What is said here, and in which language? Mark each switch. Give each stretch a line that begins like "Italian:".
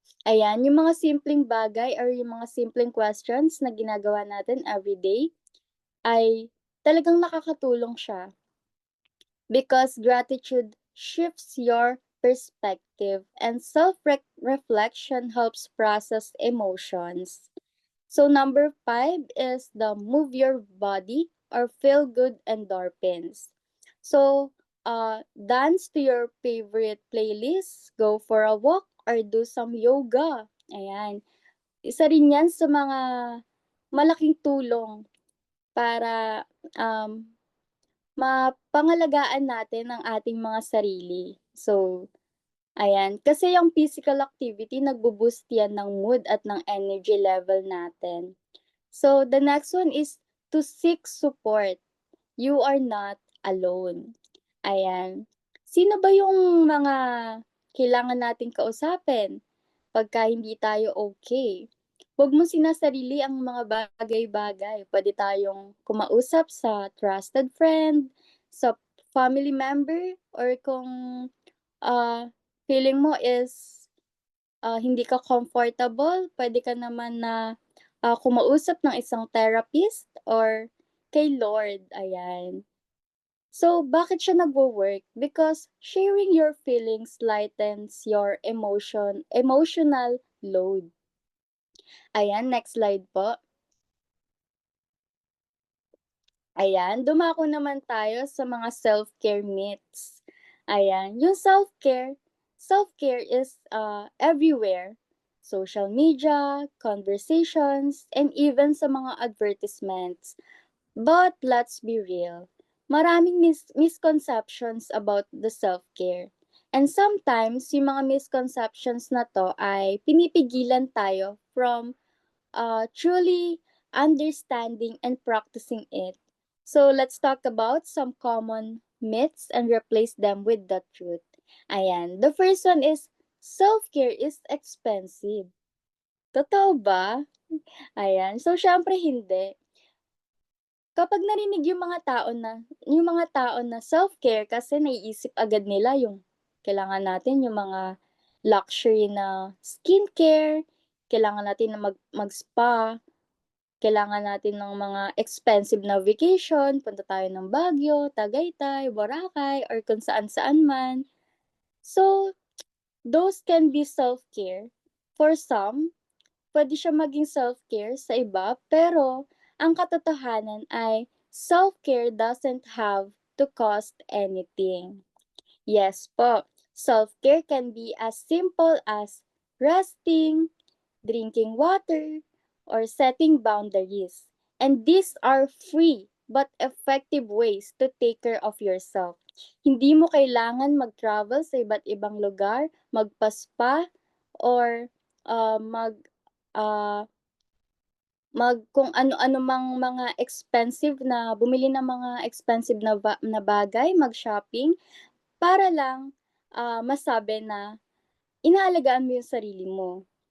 Filipino: Ayan, yung mga simpleng bagay or yung mga simpleng questions na ginagawa natin everyday ay talagang nakakatulong siya
English: because gratitude shifts your perspective and self-reflection helps process emotions. So number 5 is the move your body or feel good endorphins. So dance to your favorite playlist, go for a walk or do some yoga.
Filipino: Ayan. Isa rin yan sa mga malaking tulong para mapangalagaan natin ang ating mga sarili. So, ayan. Kasi yung physical activity, nagbo-boost yan ng mood at ng energy level natin.
English: So, the next one is to seek support. You are not alone. Ayan.
Filipino: Sino ba yung mga kailangan nating kausapin pagka hindi tayo okay? Huwag mo sinasarili ang mga bagay-bagay. Pwede tayong kumausap sa trusted friend, sa family member, or kung ah, feeling mo is hindi ka comfortable, pwede ka naman na kumausap ng isang therapist or kay Lord, ayan. So, bakit siya nagwo-work?
English: Because sharing your feelings lightens your emotional load.
Filipino: Ayan, next slide po. Ayan, dumako naman tayo sa mga self-care myths.
English: Ayan, yung self-care is everywhere. Social media, conversations, and even sa mga advertisements. But let's be real. Maraming misconceptions about the self-care. And sometimes,
Filipino: yung mga misconceptions na to ay pinipigilan tayo
English: from truly understanding and practicing it. So let's talk about some common myths and replace them with the truth. Ayan. The first one is self-care is expensive.
Filipino: Totoo ba? Ayan. So syempre hindi. Kapag narinig yung mga tao na self-care kasi naiisip agad nila yung kailangan natin yung mga luxury na skincare, kailangan natin na mag-spa, kailangan natin ng mga expensive na vacation, punta tayo ng Baguio, Tagaytay, Boracay, or kung saan-saan man.
English: So, those can be self-care. For some,
Filipino: pwede siya maging self-care sa iba, pero ang katotohanan ay
English: self-care doesn't have to cost anything. Yes po, self-care can be as simple as resting, drinking water, or setting boundaries. And these are free but effective ways to take care of yourself.
Filipino: Hindi mo kailangan mag-travel sa iba't ibang lugar, magpaspa, or mag uh, kung ano-ano mang mga expensive na bumili ng mga expensive na bagay, mag-shopping para lang masabi na inaalagaan mo yung sarili mo.